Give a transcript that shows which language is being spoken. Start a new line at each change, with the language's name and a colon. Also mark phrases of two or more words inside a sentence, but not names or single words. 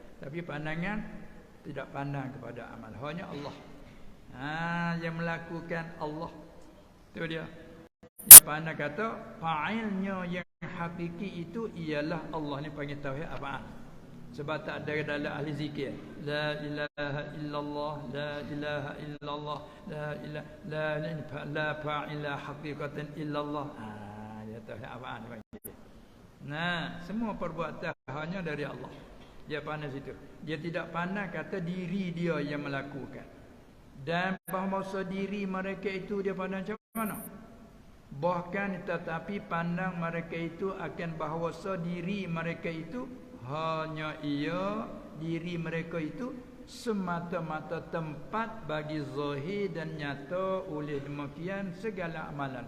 Malay: Tapi pandangan tidak pandang kepada amal. Hanya Allah. Yang melakukan Allah. Itu dia. Yang pandang kata fa'ilnya yang hakiki itu ialah Allah ni panggil tauhid af'al. Sebab tak ada dalam ahli zikir
Arabic: لا إله إلا الله، لا إله إلا الله، لا فاعل حقيقة إلا الله.
Malay: Dia tahu apa dia panggil. Nah, semua perbuatan hanya dari Allah. Dia pandang situ. Dia tidak pandang kata diri dia yang melakukan. Dan bahawa diri mereka itu dia pandang macam mana? Bahkan tetapi pandang mereka itu akan bahawa diri mereka itu hanya diri mereka itu semata-mata tempat bagi zahir dan nyata oleh demikian segala amalan.